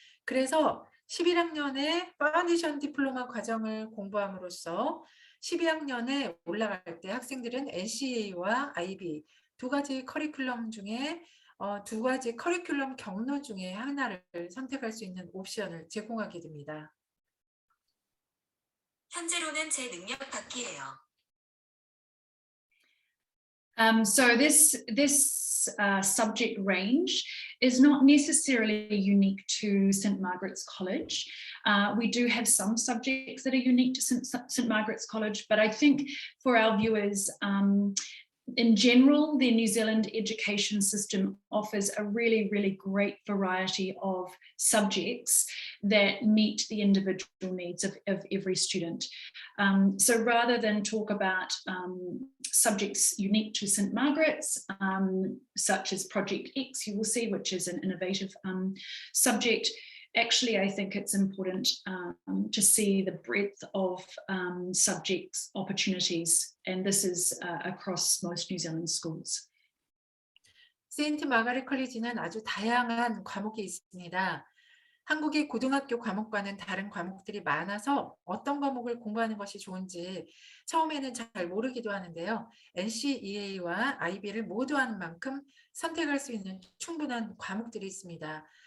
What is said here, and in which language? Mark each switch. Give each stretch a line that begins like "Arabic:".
Korean: 그래서 11학년에 파운데이션 디플로마 과정을 공부함으로써 12학년에 올라갈 때 학생들은 NCEA와 IB 두 가지 커리큘럼 중에 두 가지 커리큘럼 경로 중에 하나를 선택할 수 있는 옵션을 제공하게 됩니다. 현재로는 제 능력 받기예요.
English: So this subject range is not necessarily unique to St Margaret's College. We do have some subjects that are unique to St Margaret's College, but I think for our viewers, in general, the New Zealand education system offers a really, really great variety of subjects that meet the individual needs of every student. So rather than talk about subjects unique to St Margaret's, such as Project X, you will see, which is an innovative subject, actually, I think it's important to see the breadth of subjects opportunities, and this is across most New Zealand schools.
Korean: 세인트 마가렛 컬리지는 아주 다양한 과목이 있습니다. 한국의 고등학교 과목과는 다른 과목들이 많아서 어떤 과목을 공부하는 것이 좋은지 처음에는 잘 모르기도 하는데요. NCEA와 IB를 모두 하는 만큼 선택할 수 있는 충분한 과목들이 있습니다.